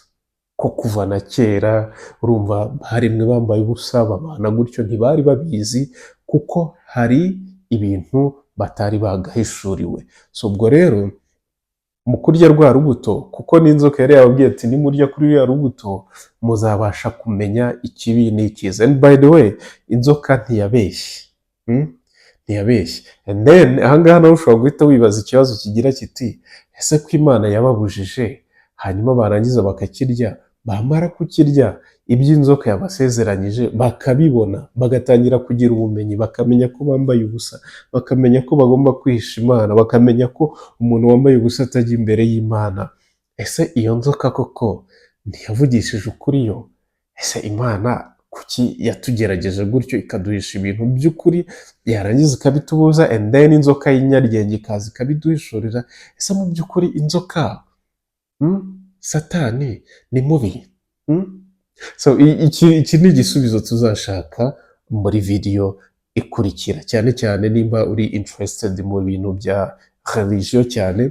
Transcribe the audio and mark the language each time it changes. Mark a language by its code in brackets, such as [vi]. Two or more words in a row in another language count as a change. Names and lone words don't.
[rw] Ko kuva na kera urumva barimwe bambaye ubusa, babana gutyo, ntibari babizi kuko hari ibintu batari bagahishuriwe. So ubwo rero mu kurya rwa rubuto, kuko n'inzoka yari yababwiye ati nimurya kuri rwa rubuto muzabasha kumenya ikibi n'ikiza. [en] And by the way, [rw] inzoka ntiyabeshye. Ntiyabeshye. [en] And then [rw] ahangaha nawe ushobora guhita wibaza ikibazo kigira kiti ese ko Imana yababujije hanyuma barangiza bakakirya, bamara kukirya iby'inzoka yabasezeranyije bakabibona, bagatangira kugira ubumenyi, bakamenya ko bambaye ubusa, bakamenya ko bagomba kwihisha Imana, bakamenya ko umuntu wambaye ubusa atajya imbere y'Imana, ese iyo nzoka koko ntiyavugishije ukuri yo? Ese Imana kuki yatugerageje gutyo ikaduhisha ibintu by'ukuri, yarangiza ikabitubuza, [en] and then [rw] inzoka y'inyaryenge ikaza ikabiduhishurira. Ese mu by'ukuri inzoka, satani ni mubi? So iki ni igisubizo tuzashaka muri video ikurikira, cyane cyane nimba uri interested mu bintu bya religion cyane.